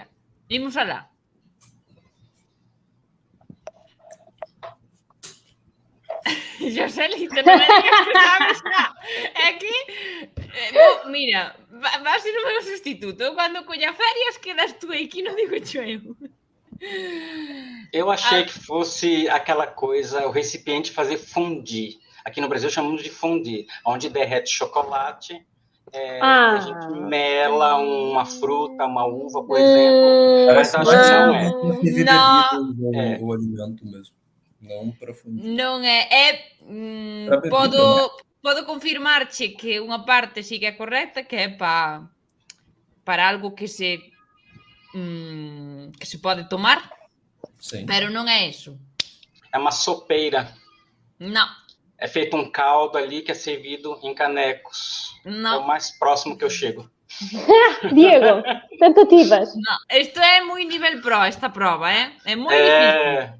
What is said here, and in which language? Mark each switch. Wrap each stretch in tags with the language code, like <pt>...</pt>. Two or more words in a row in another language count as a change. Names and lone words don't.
<gl>Imos alá. José Lito, non é que sabes nada. É que, mira, vas ser o meu sustituto. Cando colla férias, quedas tú aquí, non digo eu.</gl> <pt>Eu achei que fosse aquela coisa, o recipiente fazer fondue. Aqui no Brasil chamamos de fondue, onde derrete chocolate, a gente mela uma fruta, uma uva, por exemplo. Mas acho que não é. O alimento mesmo.</pt> <gl>Non para fundir. Non é. Podo confirmarche que unha parte sí que é correcta, que é para algo que se pode tomar,</gl> <pt>sim,</pt> <gl>pero non é isso.</gl> <pt>É uma sopeira. Não. É feito um caldo ali que é servido em canecos. Não. É o mais próximo que eu chego. Diego, tentativas. Não, isto é muito nível pro, esta prova, é muito difícil.</pt>